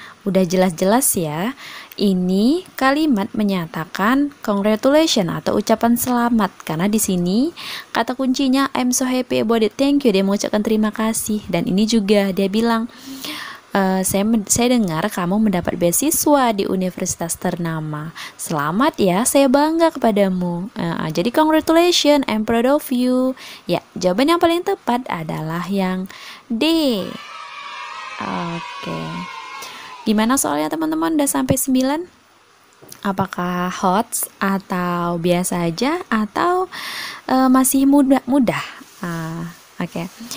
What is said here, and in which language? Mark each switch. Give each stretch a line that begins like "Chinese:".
Indonesian: Udah jelas-jelas ya. Ini kalimat menyatakan congratulations atau ucapan selamat, karena di sini kata kuncinya
English: I'm so happy about it. Thank you,
Indonesian: dia mengucapkan terima kasih. Dan ini juga dia bilang saya dengar kamu mendapat beasiswa di universitas ternama. Selamat ya, saya bangga kepadamu.
English: Jadi congratulations, I'm proud of you.
Indonesian: Ya, jawaban yang paling tepat adalah yang D. Oke. Gimana soalnya teman-teman, udah sampai 9? Apakah hot atau biasa aja atau masih mudah? Oke.